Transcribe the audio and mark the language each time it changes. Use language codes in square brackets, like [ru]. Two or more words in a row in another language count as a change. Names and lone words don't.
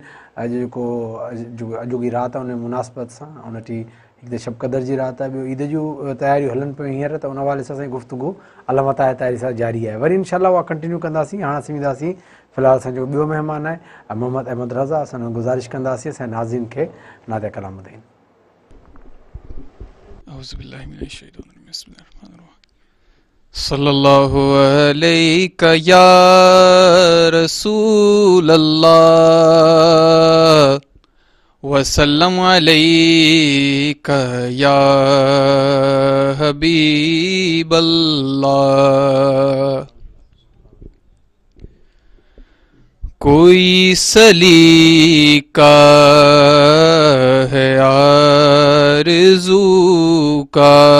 [sd] अॼु जेको अॼोकी राति आहे उन मुनासिबत सां उन टी हिकु त शब क़दर जी राति आहे, ॿियो ईद जूं तयारियूं हलनि पियूं हींअर, त उन हवाले सां असांजी गुफ़्तगू अलमत आहे तयारी सां जारी आहे। वरी इनशाला उहा कंटिन्यू कंदासीं। हाणे असीं वेंदासीं फ़िलहालु असांजो ॿियो महिमान आहे मोहम्मद अहमद रज़ा। असां गुज़ारिश कंदासीं असांजे नाज़रीन खे नाते कलाम ॾेई। [ar] صلى الله عليك يا رسول الله وسلم عليك يا حبيب الله. [ur] کوئی سلیقہ ہے آرزو کا,